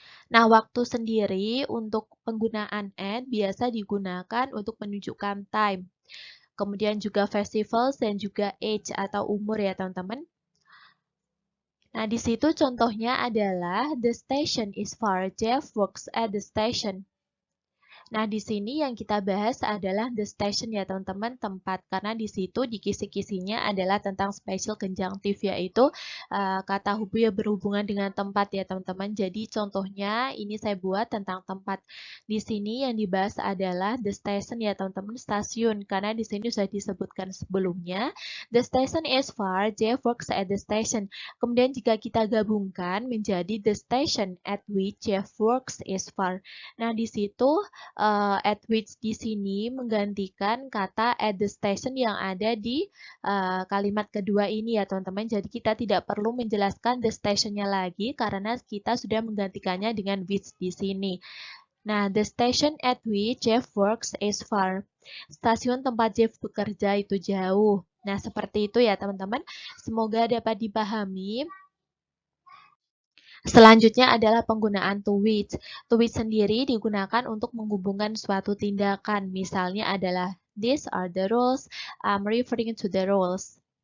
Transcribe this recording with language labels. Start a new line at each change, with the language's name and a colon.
Indonesian: Nah, waktu sendiri untuk penggunaan at biasa digunakan untuk menunjukkan time. Kemudian juga festivals dan juga age atau umur ya, teman-teman. Nah, di situ contohnya adalah
English: the station is far. Jeff works at the station.
Indonesian: Nah, di sini yang kita bahas adalah the station ya teman-teman, tempat. Karena di situ di kisi-kisinya adalah tentang special conjunctive, yaitu kata hubung yang berhubungan dengan tempat ya teman-teman. Jadi contohnya ini saya buat tentang tempat. Di sini yang dibahas adalah the station ya teman-teman, stasiun. Karena di sini sudah disebutkan sebelumnya,
English: the station is far, Jeff works at the station.
Indonesian: Kemudian jika kita gabungkan menjadi
English: the station at which Jeff works is far.
Indonesian: Nah, di situ at which di sini menggantikan kata at the station yang ada di kalimat kedua ini ya teman-teman. Jadi kita tidak perlu menjelaskan the stationnya lagi karena kita sudah menggantikannya dengan which di sini.
English: Nah, the station at which Jeff works is far.
Indonesian: Stasiun tempat Jeff bekerja itu jauh. Nah, seperti itu ya teman-teman. Semoga dapat dipahami. Selanjutnya adalah penggunaan to which. To which sendiri digunakan untuk menghubungkan suatu tindakan. Misalnya adalah
English: these are the rules, I'm referring to the rules.